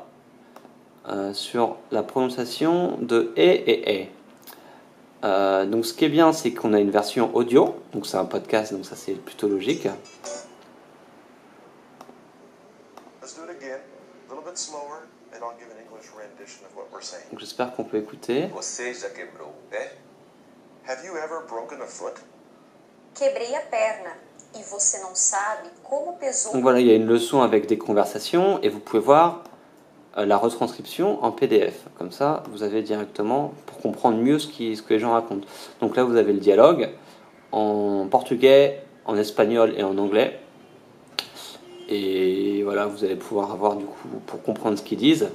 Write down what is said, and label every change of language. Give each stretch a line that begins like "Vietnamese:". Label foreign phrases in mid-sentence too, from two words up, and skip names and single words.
French: Sur la prononciation de et. Donc ce qui est bien, c'est qu'on a une version audio, donc c'est un podcast, donc ça c'est plutôt logique. Donc j'espère qu'on peut écouter.
Portuguese: Você já quebrou o pé?
English: Have you ever broken a foot?
Portuguese: Quebrei a perna e você não sabe como pesou.
French: Donc voilà, il y a une leçon avec des conversations et vous pouvez voir la retranscription en PDF. Comme ça, vous avez directement pour comprendre mieux ce que les gens racontent. Donc là, vous avez le dialogue en portugais, en espagnol et en anglais. Et voilà, vous allez pouvoir avoir du coup pour comprendre ce qu'ils disent.